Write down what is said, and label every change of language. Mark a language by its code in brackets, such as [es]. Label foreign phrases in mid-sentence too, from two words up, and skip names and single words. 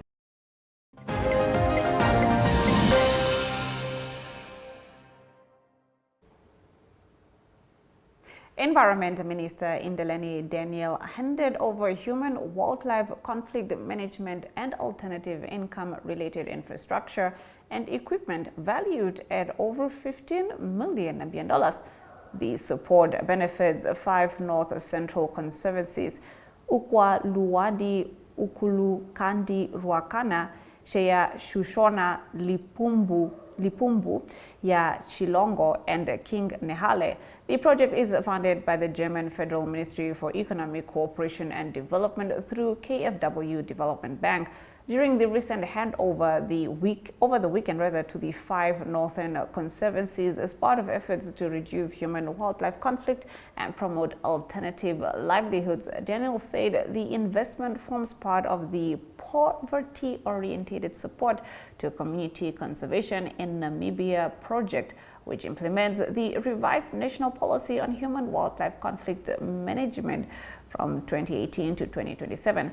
[en] Environment Minister Indeleni Daniel handed over human wildlife conflict management and alternative income related infrastructure and equipment valued at over 15 million Namibian dollars. The support benefits 5 North Central Conservancies: Ukwa Luwadi, Ukulukandi Ruakana, Sheya Shushona Lipumbu ya Chilongo, and King Nehale. The project is funded by the German Federal Ministry for Economic Cooperation and Development through KfW Development Bank. During the recent handover over the weekend to the 5 Northern Conservancies as part of efforts to reduce human-wildlife conflict and promote alternative livelihoods, Daniel said the investment forms part of the poverty-oriented support to community conservation in Namibia project, which implements the revised national policy on human-wildlife conflict management from 2018 to 2027.